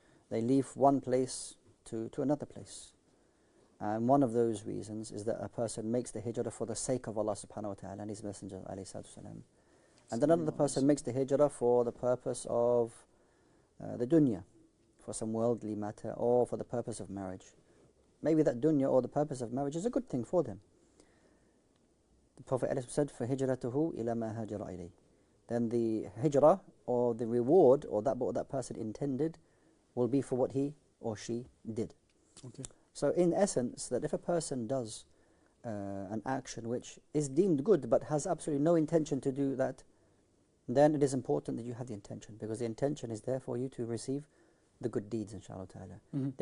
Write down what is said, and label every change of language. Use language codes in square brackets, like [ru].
[en] They leave one place to another place. And one of those reasons is that a person makes the hijrah for the sake of Allah subhanahu wa ta'ala and His Messenger ﷺ. And another person makes the hijrah for the purpose of the dunya, for some worldly matter, or for the purpose of marriage. Maybe that dunya or the purpose of marriage is a good thing for them. The Prophet ﷺ said, [ar] فَهِجْرَتُهُ إِلَى مَا هَاجَرَ إِلَيْهِ. [en] Then the hijrah, or the reward, or what that person intended, will be for what he or she did. Okay. So in essence, that if a person does an action which is deemed good but has absolutely no intention to do that, then it is important that you have the intention, because the intention is there for you to receive the good deeds, inshallah ta'ala.